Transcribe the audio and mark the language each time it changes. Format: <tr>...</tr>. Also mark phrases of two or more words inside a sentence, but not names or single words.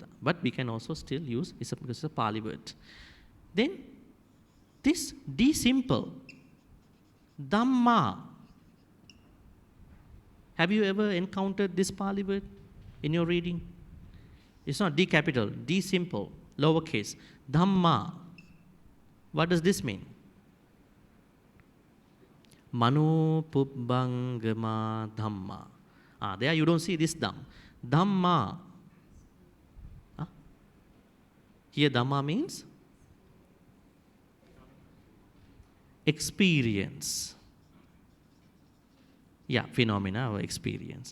<en>But we can also still use, because it's a Pali word. Then, this D simple, Dhamma. Have you ever encountered this Pali word in your reading? It's not D capital, D simple, lowercase, Dhamma. What does this mean?</en> <pi>Mano pubbangama Dhamma.</pi> <en>There you don't see this Dhamm. Dhamma. Here Dhamma means experience. Yeah, phenomena or experience.</en>